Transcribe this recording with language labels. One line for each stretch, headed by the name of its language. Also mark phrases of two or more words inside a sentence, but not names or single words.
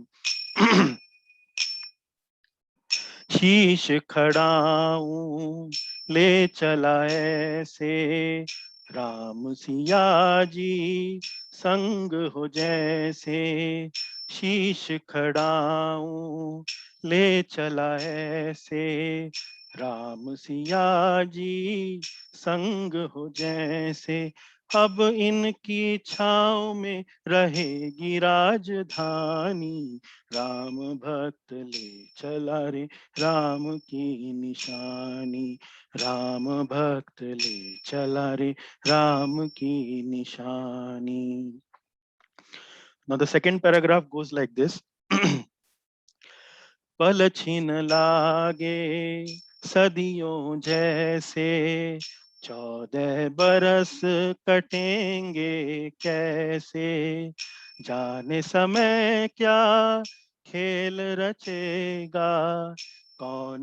Hindi: शीश खड़ाऊं ले चला ऐसे राम सिया जी संग हो जैसे शीश खड़ाऊं ले चला ऐसे राम सिया जी संग हो जैसे अब इनकी छाँव में रहेगी राजधानी राम भक्त ले चला रे राम की निशानी राम भक्त ले चला रे राम की निशानी.
English: Now the second paragraph goes like this.
Hindi: पल छिन लागे सदियों जैसे 14 बरस कटेंगे कैसे जाने समय क्या खेल रचेगा कौन